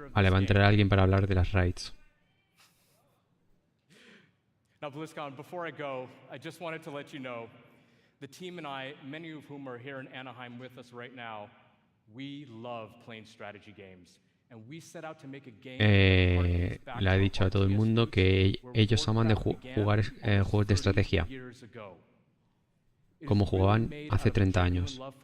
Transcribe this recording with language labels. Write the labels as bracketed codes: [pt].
[es] va a entrar alguien para hablar de las raids. [en] Now, Blizzcon, before I go, I just wanted to let you know, the team and I, many of whom are here in Anaheim with us right now, we love playing strategy games. And we set out to make a game [es] le he dicho a todo el mundo que ellos aman de jugar juegos de estrategia, como jugaban hace 30 años.